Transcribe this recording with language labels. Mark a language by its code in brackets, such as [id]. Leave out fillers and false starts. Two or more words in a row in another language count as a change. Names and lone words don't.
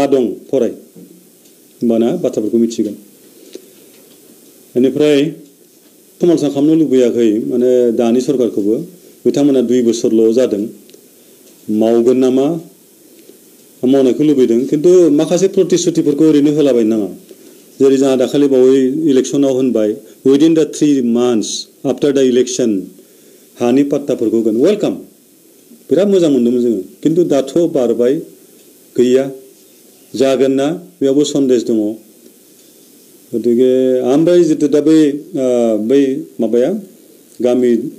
[brx] दं फराय होमबाना बाथ्राफोरखौ मिथिगोन बेनिफ्राय समालोचना खालामनो लुबैयाखै माने दानि सरकारखौबो बिथांमोना 2 बोसोरल' जादों मावगोन नामा मावनायखौ लुबैदों किन्तु माखासे प्रतिश्रुतिफोरखौ ओरैनो होलाबायनो नाङा जेरै जोंहा दाखालि बावै इलेक्सनाव होनबाय [en] within the 3 months after the election [brx] हानि पाट्टाफोरखौ होगोन वेलकाम बिराद मोजां मोन्दोंमोन जोङो किन्तु दाथ' बारबाय गैया जागोन ना बेयावबो सन्देश दङ गतिके ओमफ्राय जितु दा बै माबाया गामि